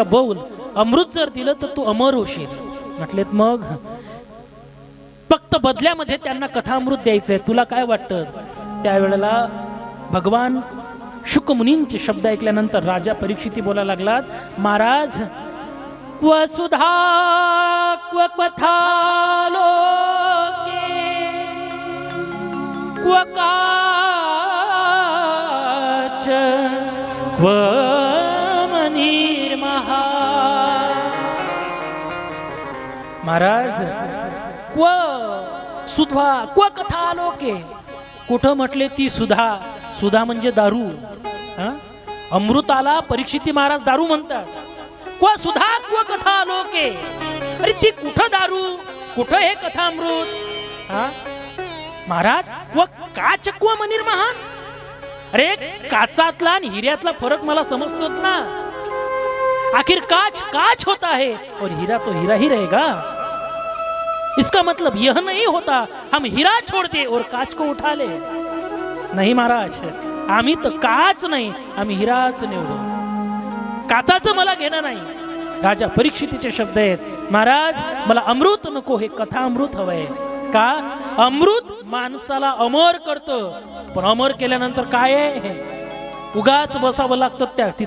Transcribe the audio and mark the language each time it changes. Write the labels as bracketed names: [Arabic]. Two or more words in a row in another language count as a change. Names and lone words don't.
[Marathi] बोल, अमृत जर दिलं तर तू अमर होशील। म्हटलेत मग फक्त बदल्यामध्ये त्यांना कथामृत द्यायचंय, तुला काय वाटतं? त्यावेळेला भगवान शुक मुनींचे शब्द ऐकल्यानंतर राजा परीक्षिती बोलायला लागलात, महाराज [Sanskrit] क्व सुधा क्व कथा लोके क्व काच क्व मनीर्महा महाराज क्व सुधा क्व कथा आलोके, [Marathi] कुठं म्हटले ती सुधा, सुधा म्हणजे दारू. हा? अमृताला परीक्षिती महाराज दारू म्हणतात. [Sanskrit] क्व सुधा क्व कथा आलोके, [Marathi] अरे ती कुठं दारू, कुठं हे कथा अमृत. हा? महाराज [Sanskrit] व काच क्व मनीर महान, [Marathi] अरे काचातला आणि हिऱ्यातला फरक मला समजतोच ना. [Hindi] आखिर काच काच होता है और हीरा तो हीरा ही रहेगा. इसका मतलब यह नहीं होता हम हीरा छोड़ते और काच को उठा ले. नहीं महाराज, [Marathi] आम्ही तर काच नाही, आम्ही हिराच निवडू. काचाचं मला घेणं नाही. राजा परीक्षितीचे शब्द आहेत, महाराज मला अमृत नको, हे कथा अमृत हवंय. का? अमृत माणसाला अमर करतं, पण अमर केल्यानंतर काय आहे, उगाच बसावं लागतं त्या तिथं.